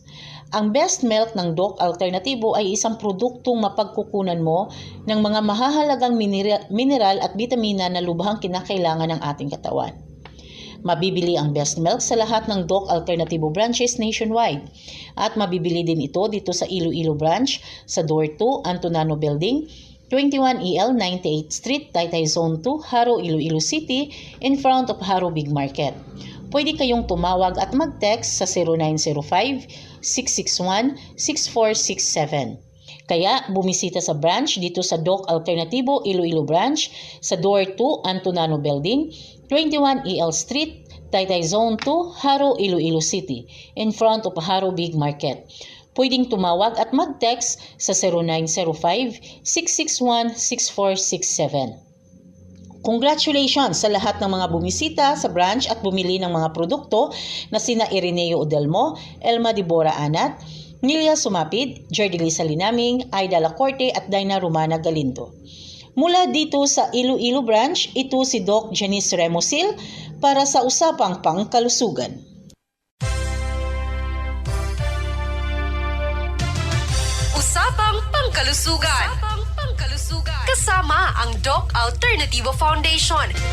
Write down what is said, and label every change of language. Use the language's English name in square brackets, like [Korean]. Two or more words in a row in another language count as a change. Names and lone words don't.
[Filipino] Ang Best Milk ng Doc Alternativo ay isang produktong mapagkukunan mo ng mga mahahalagang mineral at bitamina na lubhang kinakailangan ng ating katawan. Mabibili ang Best Milk sa lahat ng Doc Alternativo [English] branches nationwide [Filipino] at mabibili din ito dito sa Iloilo branch sa Door 2, Antonano Building, 21 EL 98th Street, Taytay Zone 2, Haro, Iloilo City, [English] in front of Haro Big Market. [Filipino] Pwede kayong tumawag at mag-text sa 0905-661-6467. Kaya bumisita sa branch dito sa Doc Alternativo Iloilo Branch sa Door 2, Antonano Building, 21 EL Street, Taytay Zone 2, Haro, Iloilo City, [English] in front of Haro Big Market. [Filipino] Pwedeng tumawag at mag-text sa 0905-661-6467. Congratulations sa lahat ng mga bumisita sa branch at bumili ng mga produkto na sina Ireneo Odelmo, Elma Dibora Anat, Nilia Sumapid, Jerdy Salinaming, Aida Lacorte at Dina Romana Galindo. Mula dito sa Iloilo branch, ito si Doc Janice Remosil para sa Usapang Pangkalusugan. Usapang Pangkalusugan. Kasama ang Doc Alternativo Foundation.